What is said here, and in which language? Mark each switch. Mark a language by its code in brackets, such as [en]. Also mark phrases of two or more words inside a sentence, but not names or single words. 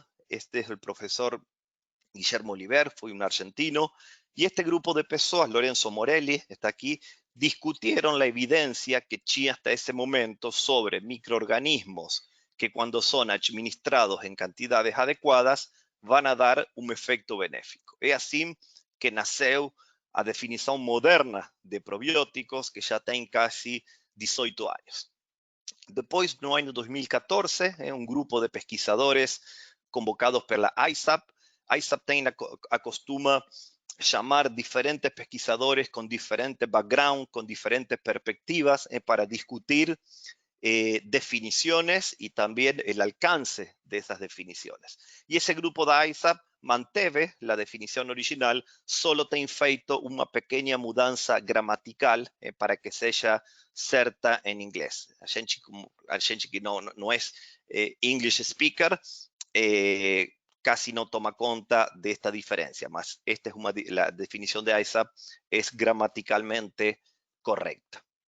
[es] Este es el profesor Guillermo Oliver, fue un argentino, y este grupo de personas, Lorenzo Morelli, está aquí, discutieron la evidencia que tinha hasta ese momento sobre microorganismos que cuando son administrados en cantidades adecuadas van a dar un efecto benéfico. Es así que nasceu a definición moderna de probióticos, que ya tem casi 18 años. Después, no año 2014, un grupo de pesquisadores convocados por la ISAP. ISAP acostuma llamar diferentes pesquisadores con diferentes background, con diferentes perspectivas para discutir definiciones y también el alcance de esas definiciones. Y ese grupo de ISAP manteve la definición original, solo [pt] tem feito [es] una pequeña mudanza gramatical para que sea certa en inglés. [pt] A gente [es] que no es [en] English speaker, [es] casi no toma cuenta de esta diferencia, mas esta es la definición de ISAP es gramaticalmente correcta.